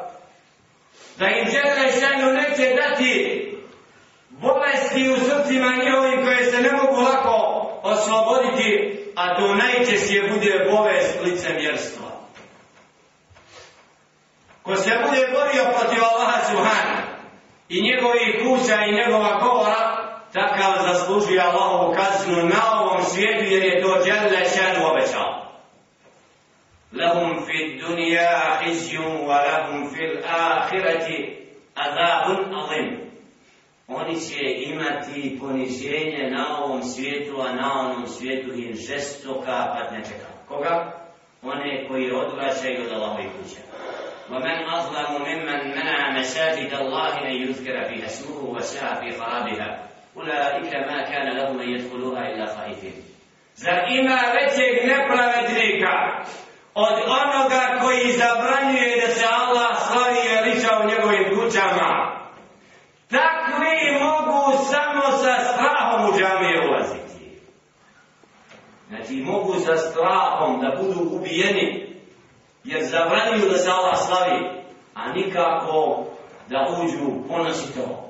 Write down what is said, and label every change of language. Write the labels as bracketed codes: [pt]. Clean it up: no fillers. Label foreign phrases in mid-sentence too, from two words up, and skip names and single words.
[bs] Da im [ar] جل شأنه [bs] neće dati bolesti u srcima njihovim koje se ne mogu lako osloboditi, a to najčešće bude bolest licemjerstva. Ko se bude borio protiv Allaha subhanahu i njegovih kuća i njegova govora, takav zaslužuje Allahovu kaznu na ovom svijetu, jer je to [ar] جل شأنه [bs] obećao. [ar] لهم في الدنيا خزي ولهم في الآخرة عذاب عظيم. [bs] Oni će imati poniženje na ovom svijetu, a na onom svijetu im žestoka patnja čeka. Koga? One koji odvraćaju od Allahovih kuća. [ar] ومن أظلم ممن منع مساجد الله أن يذكر فيها اسمه وسعى في خرابها أولئك ما كان لهم أن يدخلوها إلا خائفين. [bs] Zar ima većeg nepravednika od onoga koji zabranjuje da se Allah slavi i veliča u njegovim kućama? Takvi mogu samo sa strahom u džamije ulaziti. Znači mogu sa strahom da budu ubijeni, jer zabranjuju da se Allah slavi, a nikako da uđu ponosito.